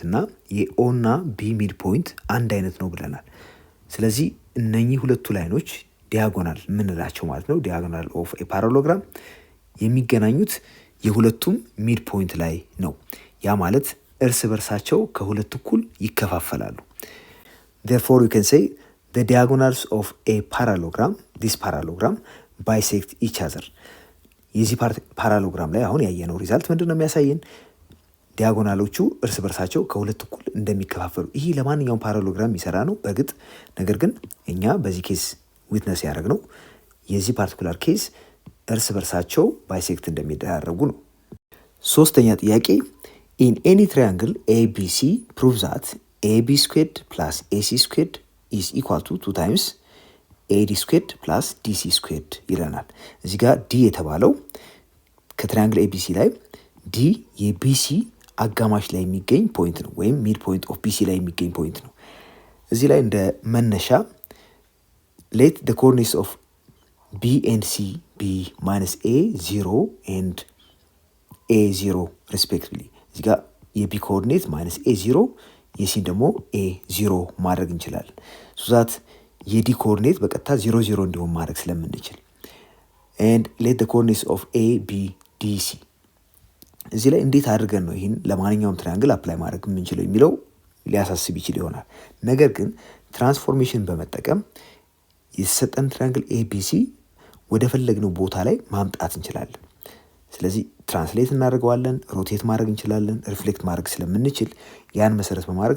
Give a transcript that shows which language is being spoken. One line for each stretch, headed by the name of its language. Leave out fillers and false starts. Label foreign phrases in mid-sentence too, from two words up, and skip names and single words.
Amharic: እና የኦ እና ቢ
English: mid point
Amharic: አንድ አይነት ነው ብለናል። ስለዚህ እነኚህ ሁለቱ ላይኖች ዲያጎናል የምንላቸው ማለት ነው፣
English: diagonal of a parallelogram
Amharic: የሚገናኙት የሁለቱም ሚድ ፖይንት ላይ ነው። ያ ማለት እርስ በርሳቸው ከሁለት እኩል ይከፋፈላሉ።
English: therefore you can say the diagonals of a parallelogram, this parallelogram bisect each other።
Amharic: የዚህ ፓራሎግራም ላይ አሁን ያየነው ሪዛልት ምንድን ነው የሚያሳየን? ዲያጎናሎቹ እርስ በርሳቸው ከሁለት እኩል እንደሚከፋፈሉ። ይህ ለማንኛውም ፓራሎግራም የሚሰራ ነው በእርግጥ። ነገር ግን እኛ በዚህ
English: case witness
Amharic: ያደረግነው የዚህ
English: particular case
Amharic: እርስ በርሳቸው ባይሴክት እንደሚደራረጉ ነው። ሶስተኛ ጥያቄ
English: in any triangle ABC prove that AB squared plus AC squared is equal to 2 times AD squared plus DC squared
Amharic: ይለናል። እዚህ ጋር ዲ የተባለው ከትራያንግል ABC ላይ ዲ የቢሲ አጋማሽ ላይ የሚገኝ ፖይንት ነው፣ ወይም
English: mid point of BC
Amharic: ላይ የሚገኝ ፖይንት ነው። እዚህ ላይ እንደ መነሻ
English: let the coordinates of B and C be minus A0 and A0 respectively።
Amharic: እዚህ ጋር የቢ ኮኦርዲኔት ማይነስ A0 የሲን ደግሞ A0 ማድረግ እንችላለን።
English: so that
Amharic: የዲ ኮኦርዲኔት በቀጥታ 0 እንዲሆን ማድረግ ስለምንችል
English: and let the coordinates of A,
Amharic: B, D, C። እዚህ ላይ እንዴት አድርገን ነው ይህን ለማንኛውም ትራያንግል አፕላይ ማድረግ የምንችለው የሚለው ሊያሳስብ ይችል ይሆናል። ነገር ግን ትራንስፎርሜሽን በመጠቀም የተሰጠን ትራያንግል ABC ወደ ፈለግነው ቦታ ላይ ማምጣት እንችላለን። ስለዚህ ትራንስሌት እናደርገዋለን፣ ሮቴት ማድረግ እንችላለን፣ ሪፍሌክት ማድረግ ስለምንችል ያን መሰረት በማድረግ